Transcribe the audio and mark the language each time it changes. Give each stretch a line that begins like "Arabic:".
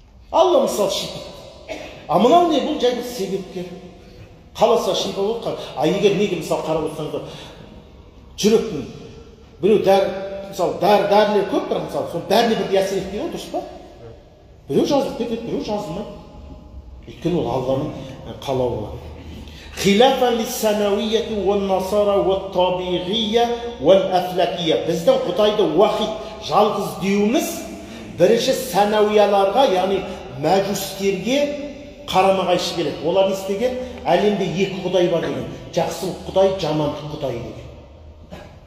Kazakh: Алла мысалы шипа. А мынау не? Бұл жайда себепкер. Қаласа шипа болды. А егер неге мысалы қарап отырсаңыздар, жүректің біреу мысалы дәрілер көп, бірақ мысалы соның бәріне бірдей әсер етпейді ғой, дұрыс па? Біреу жазылып кетеді, біреу жазылмайды. Өйткені ол Алланың қалауы.
Arabic: خلافا للسماوية والنصارى والطبيعية والأفلاكية.
Kazakh: Біздің Құдайды уахид, жалғыз деуіміз бірінші санауияларға, яғни мәжустерге қарама қайшы келеді. Олар не істеген? Әлемде екі Құдай бар деген. Жақсылық Құдай, жамандық Құдай деген.